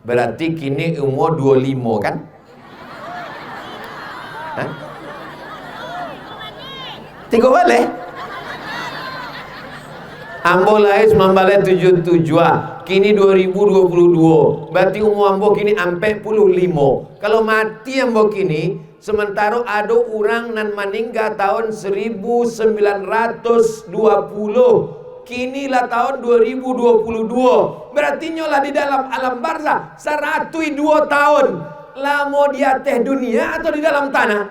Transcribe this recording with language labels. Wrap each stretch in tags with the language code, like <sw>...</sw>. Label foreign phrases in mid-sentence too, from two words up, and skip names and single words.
<id>Berarti kini umur 25 kan? Hah?</id> <min>3 baleh? Ambo lahir 9 baleh 7. Kini 2022. Berarti umur ambo kini 45. Kalau mati ambo kini,</min> <id>sementara ada orang nan meninggal tahun 1920.</id> <min>Kini lah tahun 2022.</min> <id>Berarti nyolah di dalam alam barzah 102 tahun. Lama di atas dunia atau di dalam tanah?</id>